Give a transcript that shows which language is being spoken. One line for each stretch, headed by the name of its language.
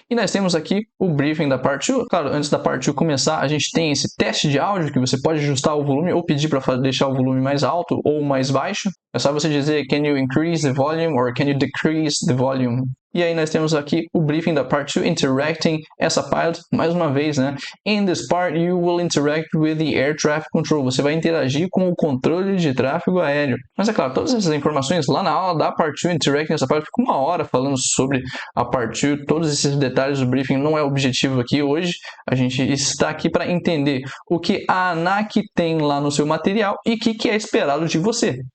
Portuguese: E nós temos aqui o briefing da parte 2. Claro, antes da parte 2 começar, a gente tem esse teste de áudio que você pode ajustar o volume ou pedir para deixar o volume mais alto ou mais baixo. É só você dizer
English: can you increase the volume
Portuguese: or can you decrease the volume. E aí nós temos aqui o briefing da part 2,
English: interacting essa pilot,
Portuguese: mais uma vez, né?
English: In this part, you will interact with the air traffic control.
Portuguese: Você vai interagir com o controle de tráfego aéreo. Mas é claro, todas essas informações lá na aula da part 2,
English: interacting essa pilot,
Portuguese: fica 1 hora falando sobre a part 2, todos esses detalhes do briefing não é o objetivo aqui hoje. A gente está aqui para entender o que a ANAC tem lá no seu material e o que é esperado de você.